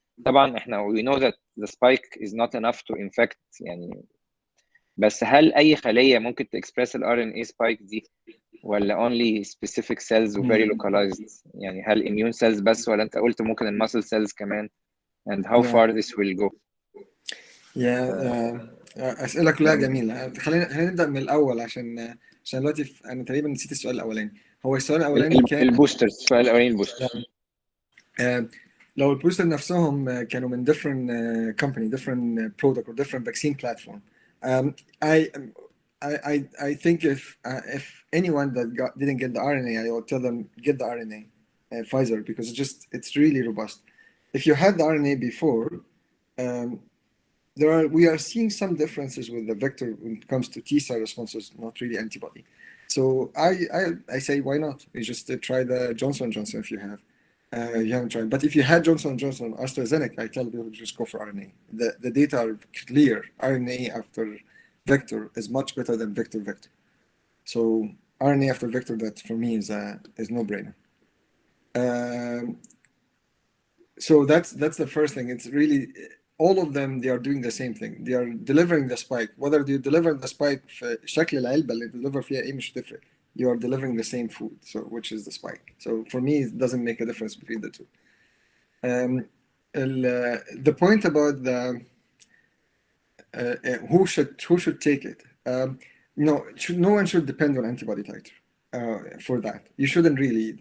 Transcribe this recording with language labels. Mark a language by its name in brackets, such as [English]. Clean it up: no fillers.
[Arabic] طبعا احنا [English] we know that the spike is not enough to infect [Arabic] يعني، بس هل اي خليه ممكن تكسبرس الار ان اي سبايك دي، ولا [English] only specific cells [Arabic] و very localized؟ يعني هل immune cells بس، ولا انت قلت ممكن المسل cells كمان؟ [English] and how Yeah. far this will go؟ [Arabic] أسئلة كلها جميلة. خلينا نبدأ من الأول عشان دلوقتي أنا تقريبا نسيت السؤال الأولاني. هو السؤال الأولاني كان البوسترز، السؤال الاولاني البوستر. لو البوستر نفسهم كانوا من [English] different company, different product or different vaccine platform. I think if anyone that didn't get the RNA, I will tell them get the RNA, Pfizer, because it's really robust. If you had the RNA before, we are seeing some differences with the vector when it comes to T cell responses, not really antibody. So I say why not? You just try the Johnson & Johnson if you have. You haven't tried, but if you had Johnson & Johnson, AstraZeneca, I tell people just go for RNA. The data are clear. RNA after vector is much better than vector. So RNA after vector, that for me is no brainer. So that's the first thing. It's really all of them. They are doing the same thing. They are delivering the spike. Whether you deliver the spike [Arabic] في شكل العلبة اللي deliver فيها إيه مش تفرق. [English] You are delivering the same food, so which is the spike. So for me, it doesn't make a difference between the two. The point about the who should take it. No one should depend on antibody titer for that. You shouldn't really.